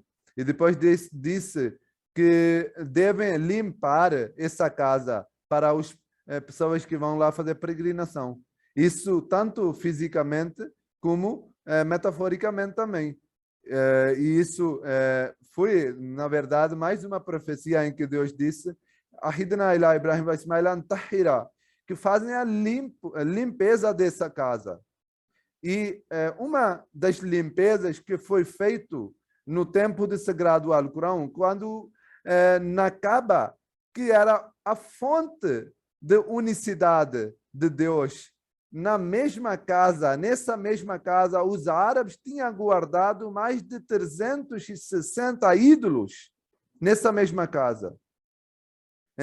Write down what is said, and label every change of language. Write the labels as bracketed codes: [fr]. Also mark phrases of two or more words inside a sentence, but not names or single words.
[pt] E depois disse que devem limpar essa casa para as pessoas que vão lá fazer peregrinação. Isso tanto fisicamente como metaforicamente também. E isso foi, na verdade, mais uma profecia em que Deus disse: [ar] عهدنا إلى إبراهيم وإسماعيل طهرا, [pt] que fazem a limpeza dessa casa. E uma das limpezas que foi feito no tempo de sagrado Alcorão, quando na Kaaba, que era a fonte de unicidade de Deus, nessa mesma casa, os árabes tinham guardado mais de 360 ídolos nessa mesma casa.